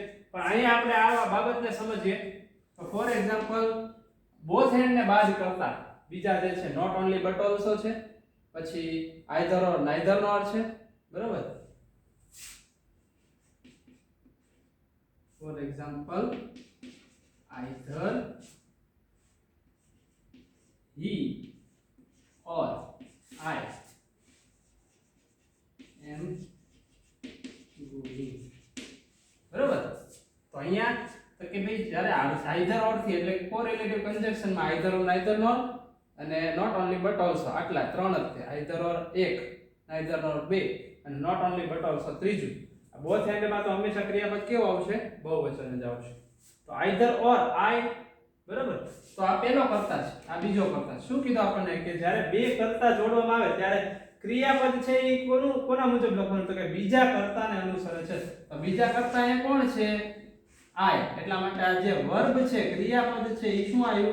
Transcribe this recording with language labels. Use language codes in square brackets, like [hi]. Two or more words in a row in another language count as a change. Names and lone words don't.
[gu] પણ અહીંયા આપણે આ બાબતને સમજીએ તો [en] for example both and [gu] ને બાદ કરતા બીજા જે છે [en] not only but also [gu] છે, પછી [en] either or neither nor [gu] છે, બરાબર. [en] for example either he or I am going, [gu] બરોબર. તો અહીંયા તો કે ભાઈ જ્યારે [en] either or [gu] થી એટલે [en] correlative conjunction [gu] માં [en] either or neither nor [gu] અને [en] not only but also [gu] આટલા ત્રણ જ છે. [en] either or [gu] એક, [en] neither nor [gu] બે અને [en] not only but also [gu] ત્રીજું. આ [en] both and [gu] માં તો હંમેશા ક્રિયાપદ કેવો આવશે? બહુવચન જ આવશે. તો [en] either or I, [gu] બરાબર. તો આ પહેલો કર્તા છે, આ બીજો કર્તા. શું કીધું આપણને? કે જ્યારે બે કર્તા જોડવામાં આવે ત્યારે ક્રિયાપદ છે એ કોના મુજબ લખવાનું? તો કે બીજા કર્તાને અનુસરે છે. તો બીજા કર્તા એ કોણ છે? I. એટલા માટે આ જે વર્બ છે, ક્રિયાપદ છે, એ શું આવ્યું?